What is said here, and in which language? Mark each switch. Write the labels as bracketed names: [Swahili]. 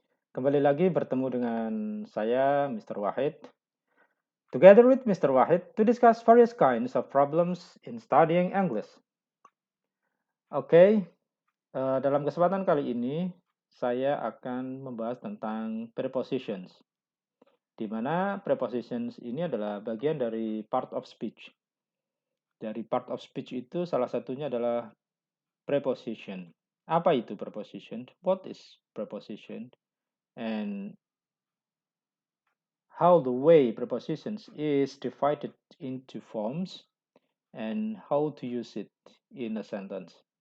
[Indonesian] Kembali lagi bertemu dengan saya, Mr. [English] Wahid, together with Mr. Wahid to discuss various kinds of problems in studying English. [Indonesian] Oke, dalam kesempatan kali ini saya akan membahas tentang prepositions, di mana prepositions ini adalah bagian dari part of speech. Dari part of speech itu salah satunya adalah preposition. Apa itu preposition? [English] What is preposition? And how the way prepositions is divided into forms and how to use it in a sentence.